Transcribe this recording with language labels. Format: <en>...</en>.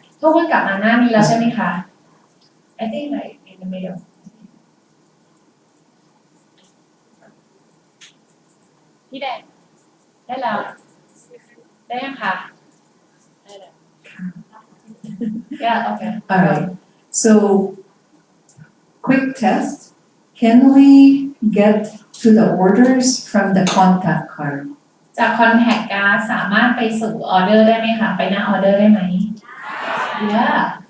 <th>ทุกคนกลับมาหน้านี้แล้วใช่ไหมคะ</th> <en>I think like in the middle</en> <th>พี่แดงได้แล้ว ได้ยังคะได้แล้ว</th> <en>Yeah, okay. All right. So, quick test. Can we get to the orders from the contact card?</en> <th>จาก contact card สามารถไปสู่ออเดอร์ได้ไหมคะ ไปหน้าออเดอร์ได้ไหม Yeah.</th>